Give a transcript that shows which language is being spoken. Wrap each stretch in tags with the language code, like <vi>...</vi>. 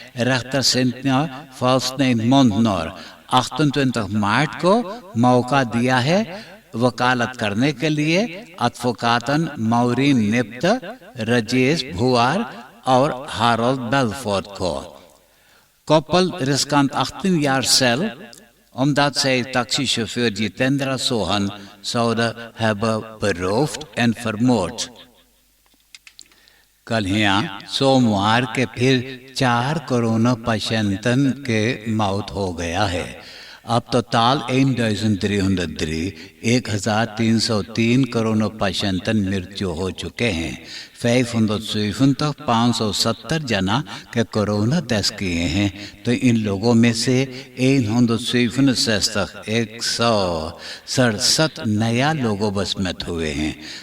<hns>रेchter Cynthia Valsnijn-Montnor 28 मार्च को मौका दिया है वकालत करने के लिए एडवोकेटन माउरीन निप्त, राजेश भुआर और हारोल्ड बेलफोर्ड को।</hns> <nl>Koppel riskant 18 jaar cel omdat zij taxichauffeur Jitendra Sohan zouden hebben beroofd en vermoord।</nl> <hns>कल यहाँ सोमवार के फिर 4 कोरोना पेशेंटन के मौत हो गया है। अब totaal 1303 कोरोना पेशेंटन मृत्यु हो चुके हैं। 570 जना के कोरोना टेस्ट किए हैं, तो इन लोगों में से 167 नया लोगों बस में हुए हैं।</hns>